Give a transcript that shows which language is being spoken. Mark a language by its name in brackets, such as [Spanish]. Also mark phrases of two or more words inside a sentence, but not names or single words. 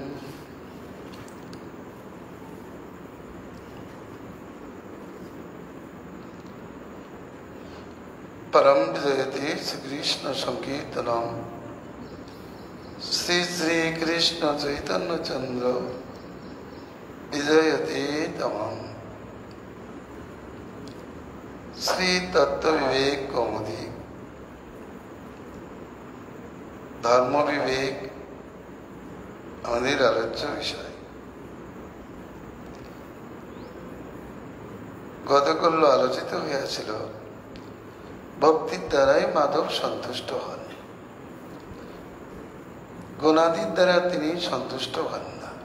[Sanskrit] परम विजयते श्रीकृष्ण संकीर्तनम श्री श्री कृष्ण चैतन्य चंद्र विजयते तमम्। श्री तत्व विवेक कौमुदी धर्म विवेक [Bangla] আমাদের আলোচ্য বিষয়। গতকাল আলোচিত হয়েছিল ভক্তির দ্বারাই মাধব সন্তুষ্ট হন, গুণাদির দ্বারা তিনি সন্তুষ্ট হন না।